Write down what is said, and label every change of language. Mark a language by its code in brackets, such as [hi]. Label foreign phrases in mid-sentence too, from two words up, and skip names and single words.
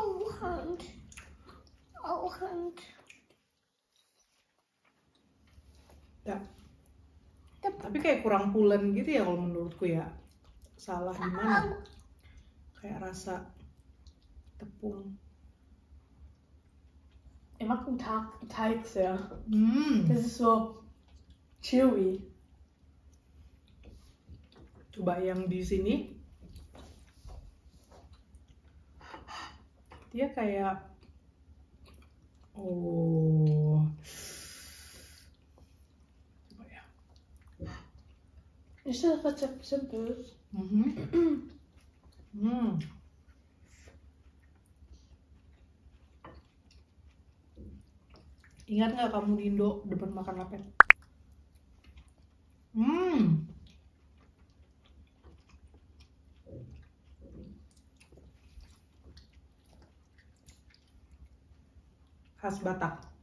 [id] Ya. Tapi kayak kurang pulen gitu ya kalau menurutku ya. Salah gimana? Kayak rasa tepung. [de] Ich mag den Teig sehr. Das ist so chewy. [id] Coba yang di sini. Dia kayak coba ya. [de] Ist das Rezept simpel? [id] Ingat nggak kamu di Indo depan makan lapet? Khas Batak.